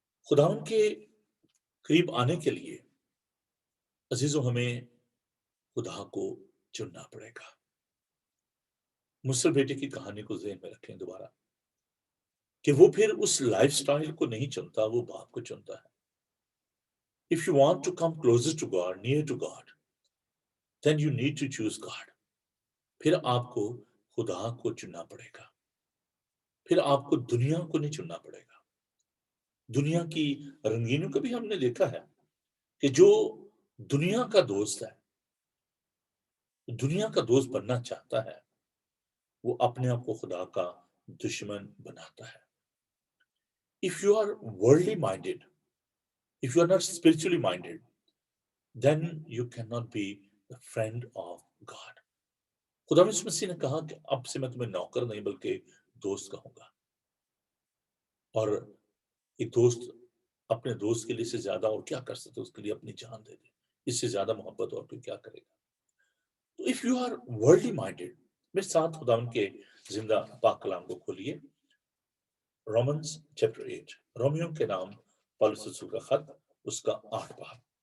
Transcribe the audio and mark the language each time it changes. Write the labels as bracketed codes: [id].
[ur] خداوند کے قریب آنے کے لیے عزیزوں ہمیں خدا کو چننا پڑے گا. مصر بیٹے کی کہانی کو ذہن میں رکھیں دوبارہ کہ وہ پھر اس لائف سٹائل کو نہیں چنتا، وہ باپ کو چنتا ہے. [en] If you want to come closer to God, near to God, then you need to choose God. [ur] پھر آپ کو خدا کو چننا پڑے گا، پھر آپ کو دنیا کو نہیں چننا پڑے گا. دنیا کی رنگینوں کو بھی ہم نے دیکھا ہے کہ جو دنیا کا دوست ہے، دنیا کا دوست بننا چاہتا ہے، وہ اپنے آپ کو خدا کا دشمن بناتا ہے. [en] If you are worldly minded, if you are not spiritually minded, then you cannot be the friend of God. [ur] خدا مسیح نے کہا کہ اب سے میں تمہیں نوکر نہیں بلکہ دوست کہوں گا. اور ایک دوست اپنے دوست کے لیے سے زیادہ اور کیا کر سکتے، اس کے لیے اپنی جان دے دے، اس سے زیادہ محبت اور کوئی کیا کرے گا. تو [en] if you are worldly minded، [ur] میرے ساتھ خداوند کے زندہ پاک کلام کو کھولیے، رومنز چیپٹر 8، رومیوں کے نام پالوس رسول کا خط، اس کا 8 باب.